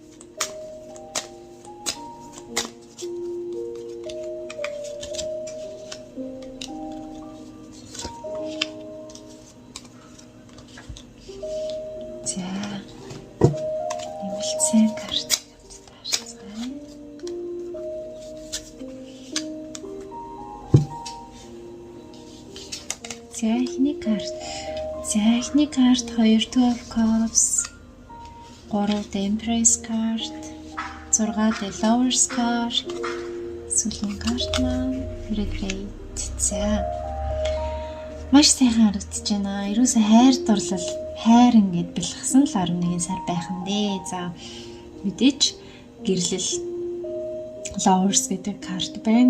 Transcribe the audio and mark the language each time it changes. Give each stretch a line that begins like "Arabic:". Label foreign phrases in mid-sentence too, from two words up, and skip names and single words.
Mongolian: За нэмэлт сайн карт хамтдаа харцгаая. За эхний карт 2
English: 12 cups 3 the Empress card 6 the Lovers card
Mongolian: сүүлийн карт маань Regret. За маш сайхан харагдаж байна. Ерөөсөө хайр дурлал хайр ингээд бэлгсэн л 11 сар байх нь дээ. За мэдээч гэрлэл Lovers гэдэг карт байна.